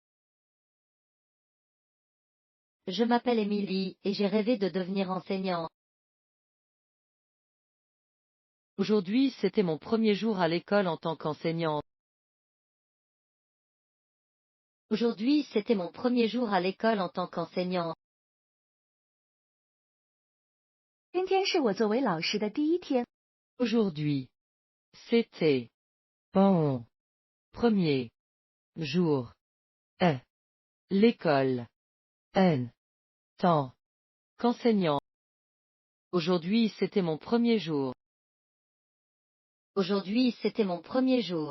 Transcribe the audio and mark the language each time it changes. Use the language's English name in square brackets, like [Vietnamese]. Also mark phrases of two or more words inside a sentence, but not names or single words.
[French] Je m'appelle Émilie et j'ai rêvé de devenir enseignante. Aujourd'hui, c'était mon premier jour à l'école en tant qu'enseignante. Aujourd'hui, c'était mon premier jour à l'école en tant qu'enseignante. [Chinese] 今天是我作为老师的第一天。 [French] Aujourd'hui, c'était mon premier jour à l'école en tant qu'enseignant. Aujourd'hui, c'était mon premier jour. Aujourd'hui, c'était mon premier jour.